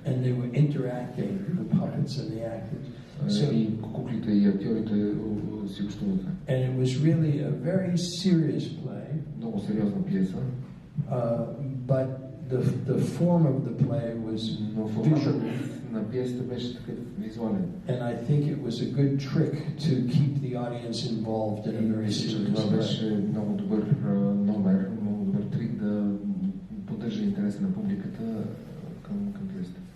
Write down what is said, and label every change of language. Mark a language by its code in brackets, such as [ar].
[en] And they were interacting, the puppets and the actors. [bg] И куклите и актьорите си общуваха. [en] And it was really a very serious play. [bg] Много сериозна пиеса. [en] But the form of the play was visual. [bg] На пиесата беше такъв визуален. [en] And I think it was a good trick to keep the audience involved in a very serious play. [bg] Това беше много добър номер, много добър трик да поддържа интереса на публиката към пиесата.